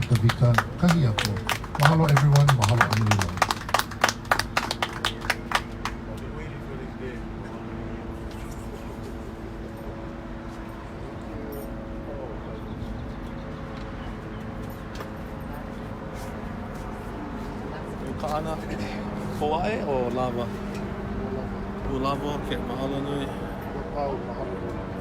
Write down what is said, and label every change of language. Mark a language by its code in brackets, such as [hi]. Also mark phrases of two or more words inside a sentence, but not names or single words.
[en] Kavika Kahiako. Mahalo everyone, mahalo anilila. I've been waiting for this day. Kaana, Hawaii or lava? Lava, okay, [haw] mahalo nui.